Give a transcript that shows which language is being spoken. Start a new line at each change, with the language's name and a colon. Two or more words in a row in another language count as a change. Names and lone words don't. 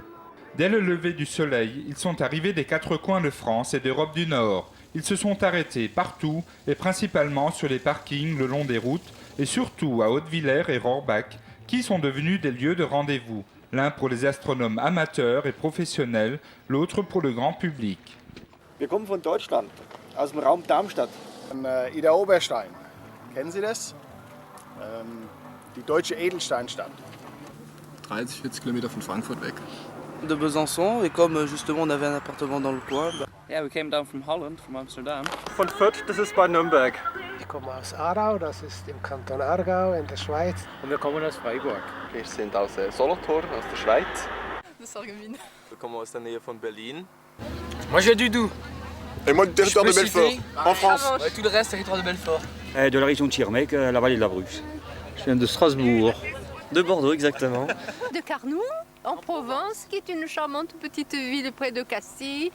French: Dès le lever du soleil, ils sont arrivés des 4 coins de France et d'Europe du Nord. Ils se sont arrêtés partout et principalement sur les parkings le long des routes et surtout à Hautevillers et Rohrbach qui sont devenus des lieux de rendez-vous, l'un pour les astronomes amateurs et professionnels, l'autre pour le grand public.
German: Wir kommen von Deutschland, aus dem Raum Darmstadt, Ida Oberstein. Kennen Sie das? Die deutsche Edelsteinstadt. 30-40 Kilometer von Frankfurt weg.
French: De Besançon, et comme justement on avait un appartement dans le coin.
English: Yeah, we came down from Holland, from Amsterdam.
German: Von Fürth, das ist bei Nürnberg. Ich komme aus Aarau, das ist im Kanton Aargau in der Schweiz. Und wir kommen aus Freiburg. Wir sind aus Solothurn, aus der Schweiz.
French: De Sarreguemines.
German: Wir kommen aus der Nähe von Berlin.
French: Moi je viens du Doubs. Et moi du territoire de Belfort, en France. Ouais, tout le reste, territoire de Belfort. De la région de Schirmeck, la vallée de la Bruche. Je viens de Strasbourg. De Bordeaux, exactement. De Carnoux, en Provence, qui est une charmante petite ville près de Castille.